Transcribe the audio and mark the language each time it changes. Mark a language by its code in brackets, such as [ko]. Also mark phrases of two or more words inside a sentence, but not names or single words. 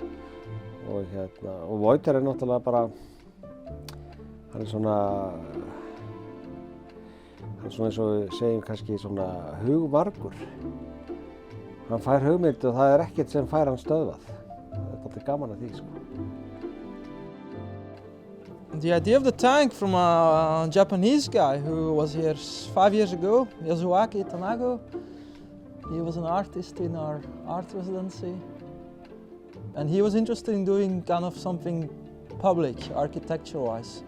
[is] Og Wouter er náttúrulega bara, hann er svona eins og við segjum kannski svona hugvargur. Hann fær hugmynd og það er ekkert sem fær hann stöðvað. Það er alltaf gaman að því, sko. [en] The idea of the tank from a Japanese guy who was here 5 years ago, Yasuaki Tanago. He was an artist in our art residency. And he was interested in doing kind of something public, architecture-wise.